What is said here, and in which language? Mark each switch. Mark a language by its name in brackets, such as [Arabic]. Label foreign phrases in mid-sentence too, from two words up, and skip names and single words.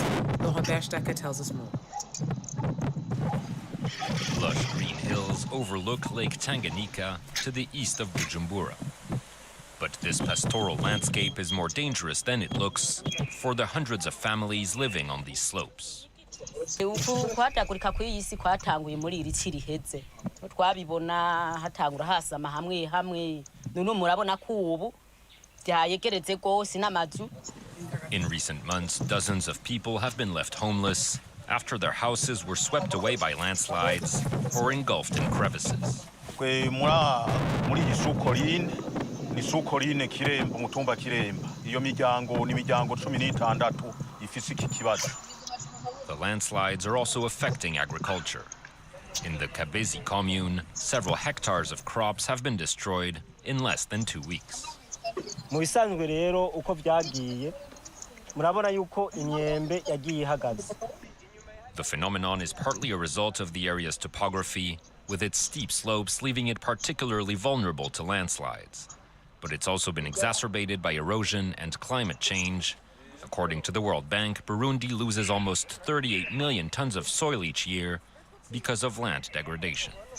[English] Laurent Berstecker tells us more. Lush green hills overlook Lake Tanganyika to the east of Bujumbura. But this pastoral landscape is more dangerous than it looks for the hundreds of families living on these slopes. [Rundi] Kwatagurika kw'iyi si kwatanguye muri iri ci riheze twabibona hatangura hasama hamwe none murabona ko ubu byayegeretse gose n'amazu. [English] In recent months, dozens of people have been left homeless after their houses were swept away by landslides or engulfed in crevices. [Rundi] Ni Sukoline Kiremba mutumba Kiremba iyo miryango ni miryango 16 ifise iki kibazo. [English] The landslides are also affecting agriculture. In the Kabezi commune, several hectares of crops have been destroyed in less than 2 weeks. [Rundi] Mu bisanzwe rero uko byagiye murabona yuko imyembe yagiye ihagaze. [English] The phenomenon is partly a result of the area's topography, with its steep slopes leaving it particularly vulnerable to landslides. But it's also been exacerbated by erosion and climate change. According to the World Bank, Burundi loses almost 38 million tons of soil each year because of land degradation.